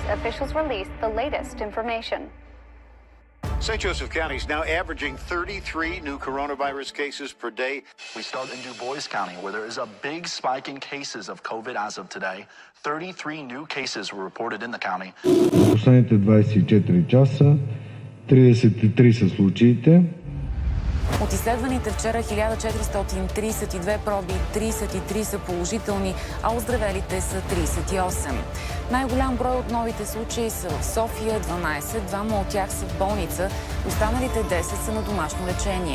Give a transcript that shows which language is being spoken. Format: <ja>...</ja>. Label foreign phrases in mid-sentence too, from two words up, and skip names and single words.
<en>Officials released the latest information. St. Joseph County is now averaging 33 new coronavirus cases per day. We start in Du Bois County, where there is a big spike in cases of COVID as of today. 33 new cases were reported in the county.</en> <bg>Последните 24 часа 33 са случаите. От изследваните вчера 1432 проби, 33 са положителни, а оздравелите са 38. Най-голям брой от новите случаи са в София, 12, двама от тях са в болница, останалите 10 са на домашно лечение.</bg>